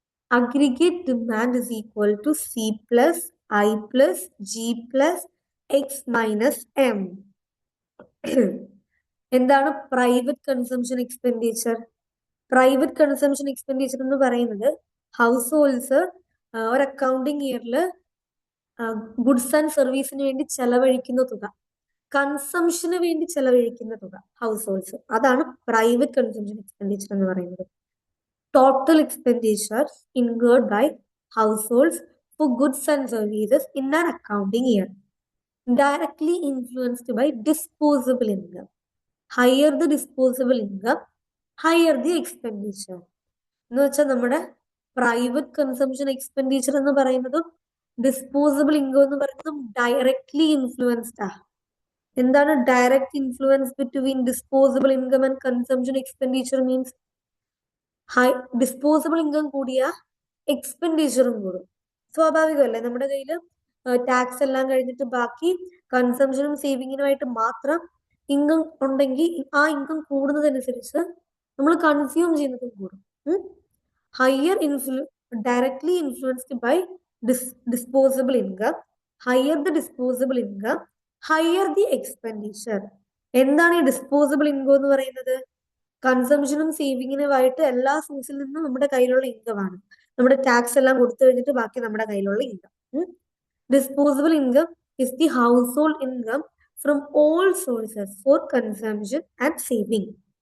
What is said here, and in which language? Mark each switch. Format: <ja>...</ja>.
<en>Aggregate demand is equal to C plus I plus G plus X minus M.</en> <ml>എന്താണ് private consumption expenditure? Private consumption expenditure എന്ന് പറയുന്നത് house holds ഒരു accounting ഇയറിൽ goods and സർവീസിന് വേണ്ടി ചെലവഴിക്കുന്ന തുക, കൺസംഷന് വേണ്ടി ചെലവഴിക്കുന്ന തുക ഹൗസ് ഹോൾഡ്സ്, അതാണ് പ്രൈവറ്റ് കൺസംഷൻ എക്സ്പെൻഡിച്ചർ എന്ന് പറയുന്നത്.</ml> <en>Total expenditure incurred by households for goods and services in an accounting year. Directly influenced by disposable income. Higher the disposable income, higher the expenditure.</en> <ml>എന്ന് വെച്ചാൽ നമ്മുടെ പ്രൈവറ്റ് കൺസംഷൻ എക്സ്പെൻഡിച്ചർ എന്ന് പറയുന്നതും disposable income എന്ന് പറയുന്നതും directly influenced ആണ്. എന്താണ്</ml> <en>Direct influence between disposable income and consumption expenditure?</en> <ml>Means disposable income കൂടിയ എക്സ്പെൻഡിച്ചറും കൂടും. സ്വാഭാവികമല്ലേ, നമ്മുടെ കയ്യിൽ ടാക്സ് എല്ലാം കഴിഞ്ഞിട്ട് ബാക്കി കൺസംഷനും സേവിങ്ങിനുമായിട്ട് മാത്രം ഇൻകം ഉണ്ടെങ്കിൽ ആ ഇൻകം കൂടുന്നതനുസരിച്ച് നമ്മൾ കൺസ്യൂം ചെയ്യുന്നതും കൂടും. Higher</ml> <en>directly influenced by disposable income. Higher the disposable income, higher the expenditure.</en> <ml>എന്താണ് ഈ ഡിസ്പോസിബിൾ ഇൻകം എന്ന് പറയുന്നത്? കൺസംഷനും സേവിങ്ങിനുമായിട്ട് എല്ലാ സോഴ്സിൽ നിന്നും നമ്മുടെ കയ്യിലുള്ള ഇൻകം ആണ്. നമ്മുടെ ടാക്സ് എല്ലാം കൊടുത്തു കഴിഞ്ഞിട്ട് ബാക്കി നമ്മുടെ കയ്യിലുള്ള income.</ml> <en>Disposable income is the household income from all sources for consumption and saving.</en>